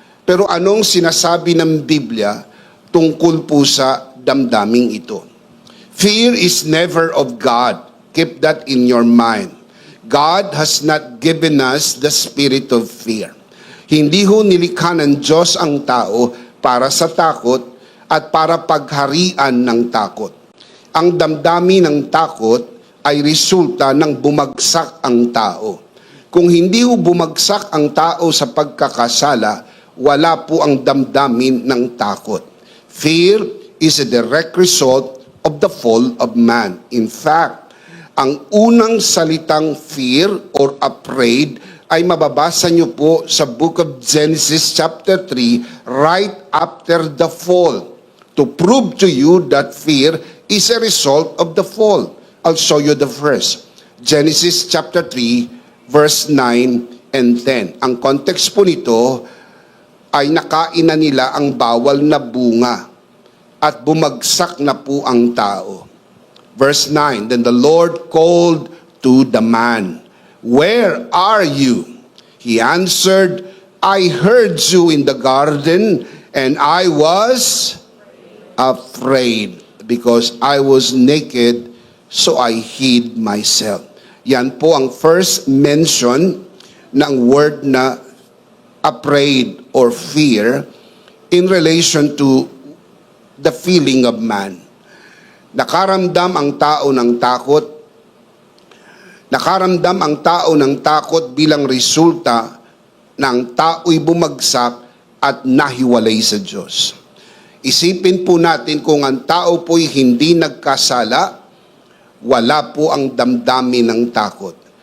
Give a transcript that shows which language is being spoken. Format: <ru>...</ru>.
<tl>Pero anong sinasabi ng Biblia tungkol po sa damdaming ito?</tl> <en>Fear is never of God. Keep that in your mind. God has not given us the spirit of fear.</en> <tl>Hindi ho nilikha ng Diyos ang tao para sa takot at para pagharian ng takot. Ang damdamin ng takot ay resulta ng bumagsak ang tao. Kung hindi ho bumagsak ang tao sa pagkakasala, wala po ang damdamin ng takot.</tl> <en>Fear is a direct result of the fall of man. In fact,</en> <tl>ang unang salitang</tl> <en>fear or afraid</en> <tl>ay mababasa niyo po sa</tl> <en>book of Genesis chapter 3 right after the fall, to prove to you that fear is a result of the fall. I'll show you the verse. Genesis chapter 3 verse 9 and 10.</en> <tl>Ang context po nito ay nakain na nila ang bawal na bunga at bumagsak na po ang tao.</tl> <en>Verse 9, then the Lord called to the man, "Where are you?" He answered, "I heard you in the garden, and I was afraid because I was naked, so I hid myself."</en> <tl>Yan po ang</tl> <en>first mention ng word na afraid or fear in relation to the feeling of man.</en> <tl>Nakaramdam ang tao ng takot. Nakaramdam ang tao ng takot bilang resulta ng tao'y bumagsak at nahiwalay sa Diyos. Isipin po natin kung ang tao po'y hindi nagkasala, wala po ang damdamin ng takot.</tl>